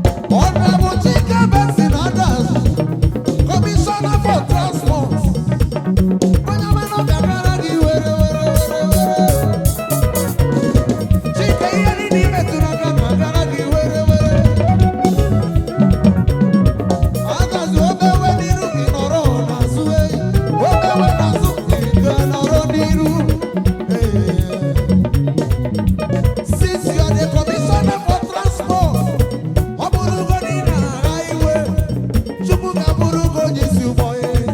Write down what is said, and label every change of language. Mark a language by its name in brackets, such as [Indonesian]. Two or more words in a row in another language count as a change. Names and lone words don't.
[English] Honorable Chike Benson Adams, Commissioner for Transport. [Igbo] Onye ọma na ọ ga-agara gị were, were, were, were. Chike, ihe niile ị metụrụ aka na-agara gị were, were. Adams, obewe n'iru gị nọrọ n'azụ, eh. Obewe n'azụ gị nọrọ n'iru. [English] Since you are the commissioner for transport, [Igbo] ọ bụrụgo na ị na-agha iwe, Chukwu ga-abụrụ gị onye isi ụgbọ, eh.